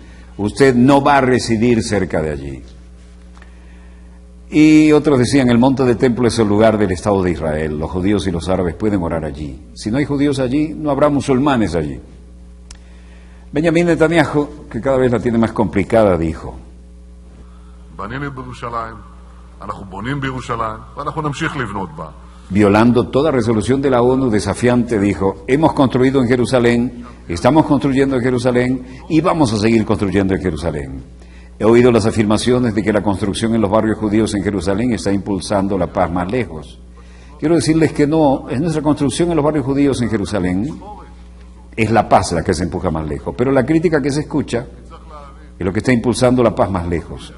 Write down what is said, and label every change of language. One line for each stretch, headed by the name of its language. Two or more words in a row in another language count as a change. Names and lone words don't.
Spanish: Usted no va a residir cerca de allí. Y otros decían, el monte del templo es el lugar del Estado de Israel, los judíos y los árabes pueden orar allí. Si no hay judíos allí, no habrá musulmanes allí. Benjamín Netanyahu, que cada vez la tiene más complicada, dijo,
Hebrew: בנינו בירושלים, אנחנו בונים בירושלים, ואנחנו נמשיך לבנות בה.
Spanish: violando toda resolución de la ONU desafiante, dijo, hemos construido en Jerusalén, estamos construyendo en Jerusalén y vamos a seguir construyendo en Jerusalén. He oído las afirmaciones de que la construcción en los barrios judíos en Jerusalén está impulsando la paz más lejos. Quiero decirles que no, es nuestra construcción en los barrios judíos en Jerusalén, es la paz la que se empuja más lejos, pero la crítica que se escucha es lo que está impulsando la paz más lejos.